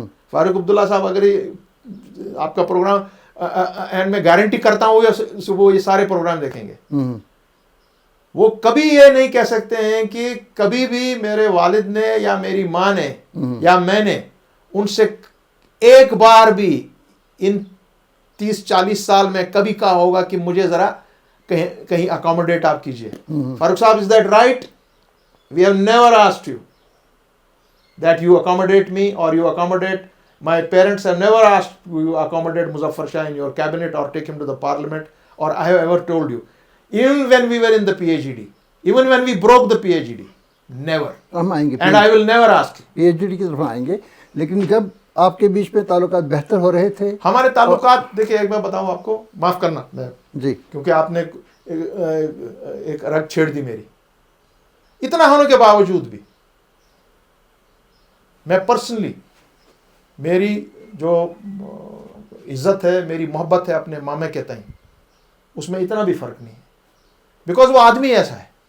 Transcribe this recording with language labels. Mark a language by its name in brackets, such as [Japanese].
[Urdu] فاروق عبداللہ صاحب، اگر آپ کا پروگرام اینڈ میں گارنٹی کرتا ہوں وہ یہ سارے پروگرام دیکھیں گے، وہ کبھی یہ نہیں کہہ سکتے ہیں کہ کبھی بھی میرے والد نے یا میری ماں نے یا میں نے ان سے ایک بار بھی ان 30-40 سال میں کبھی کہا ہوگا کہ مجھے ذرا کہیں اکاموڈیٹ آپ کیجئے. [English] Farooq sahab, is that right? We have never asked you that you accommodate me or you accommodate my parents. Have never asked you accommodate Muzaffar Shah in your cabinet or take him to the parliament, or I have ever told you. Even when we were in the PhD, even when we broke the PhD, never. [Urdu] ہم آئیں گے [English] And I will never ask you. [Urdu] PhD کی طرف آئیں گے. لیکن جب آپ کے بیچ میں تعلقات بہتر ہو رہے تھے، ہمارے تعلقات دیکھیں، ایک میں بتاؤں آپ کو، معاف کرنا جی، کیونکہ آپ نے ایک رگ چھیڑ دی میری. اتنا ہونے کے باوجود بھی میں پرسنلی، میری جو عزت ہے، میری محبت ہے اپنے مامے کے تئیں، اس میں اتنا بھی فرق نہیں ہے، بیکاز وہ آدمی ایسا ہے.